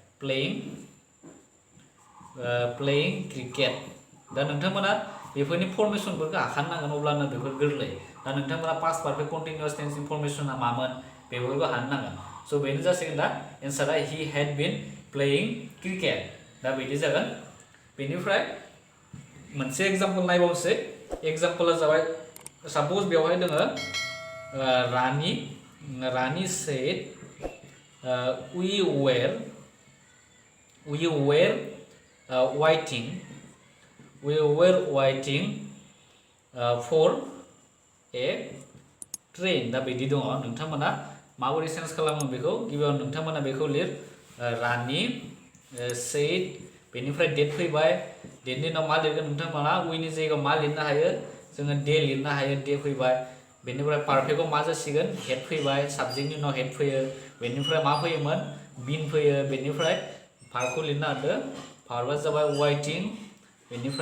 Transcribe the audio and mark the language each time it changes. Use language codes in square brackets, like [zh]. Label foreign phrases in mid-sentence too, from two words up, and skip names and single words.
[en] playing cricket [brx] दा नोंथांमोना बेफोरनि फरमेसनफोरखौ हाखानांगोन अब्लानो बेफोर गोरलै दा नोंथांमोना [en] past perfect continuous tense [brx] इनफरमेसना मामोन बेफोरखौ हानांगोन स' बेनो जासिगोन दा एन्सारा [en] he had been playing cricket [brx] दा बिदि जागोन बेनिफ्राय मोनसे एग्जाम्पल नायबावनोसै एग्जाम्पला जाबाय साप'ज बेवहाय दोङो रानी [en] said we were waiting for a train [brx] दा बिदि दङ नोंथांमोना माबोरै चेन्ज खालामो बेखौ गिबियाव नोंथांमोना बेखौ लिर रानी said बेनिफ्राय डेट फैबाय डेटनि उनाव मा लिरगोन नोंथांमोना उइनि जायगायाव मा लिरनो हायो जोङो डे लिरनो हायो डे फैबाय बेनिफ्राय पारफेक्टआव मा जासिगोन हेड फैबाय साबजेक्टनि उनाव हेड फैयो बेनिफ्राय मा फैयोमोन बिन फैयो बेनिफ्राय भार्बखौ लिरनो हादो भार्बआ जाबाय वाइटिं बेनिफ्राय